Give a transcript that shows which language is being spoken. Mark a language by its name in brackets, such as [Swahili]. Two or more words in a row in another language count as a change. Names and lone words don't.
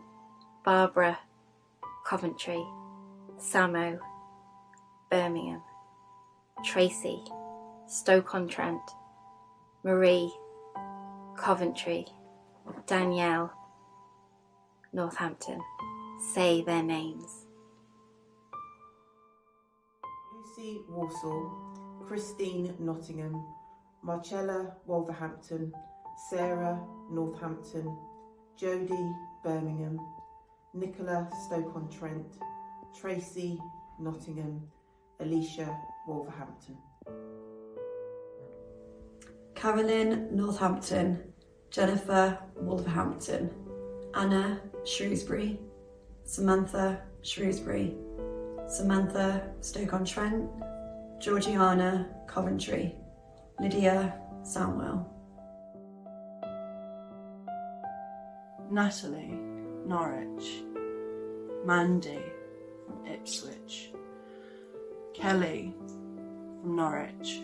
[English] Barbara, Coventry. Samo, Birmingham. Tracy, Stoke-on-Trent. Marie, Coventry. Danielle, Northampton. Say their names. Lucy, Walsall. Christine, Nottingham. Marcella, Wolverhampton. Sarah, Northampton. Jodie, Birmingham. Nicola, Stoke-on-Trent. Tracy, Nottingham. Alicia, Wolverhampton. Carolyn, Northampton. Jennifer, Wolverhampton. Anna, Shrewsbury. Samantha, Shrewsbury. Samantha, Stoke-on-Trent. Georgiana, Coventry. Lydia, Samwell. Natalie, Norwich. Mandy, from Ipswich. Kelly, from Norwich.